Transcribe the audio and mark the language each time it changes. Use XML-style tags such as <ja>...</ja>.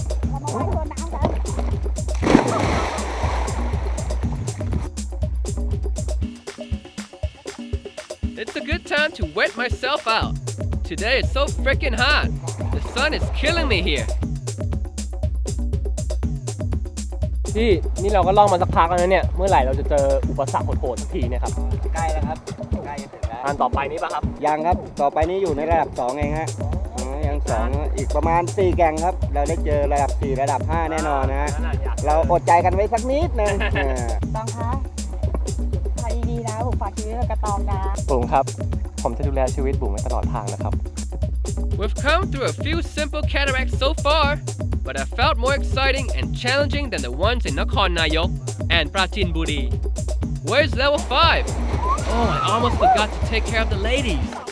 <th>เรามาว่ายตัวน้ำกัน</th> <en>It's a good time to wet myself out. Today is so freaking hot. The sun is killing me here.</en> <th>พี่นี่เราก็ล่องมาสักพักแล้วนะเนี่ย เมื่อไหร่เราจะเจออุปสรรคโหดๆสักทีเนี่ยครับ ใกล้แล้วครับใกล้จะถึงแล้ว อันต่อไปนี้ป่ะครับ ยังครับต่อไปนี้อยู่ในระดับ2เองฮะยัง2อีกประมาณ4แก่งครับเราได้เจอระดับ4ระดับ5แน่นอนนะฮะเราอดใจกันไว้สักนิดนึง ตองคะพายดีๆนะผมฝากชีวิตไว้กับตองนะ บุ๋มครับ ผมจะดูแลชีวิตบุ๋มไว้ตลอดทางนะครับ</th> <en>We've come through a few simple cataracts so far, but I felt more exciting and challenging than the ones in Nakhon Nayok and Prachinburi. Where's level 5? Oh, I almost forgot to take care of the ladies.</en>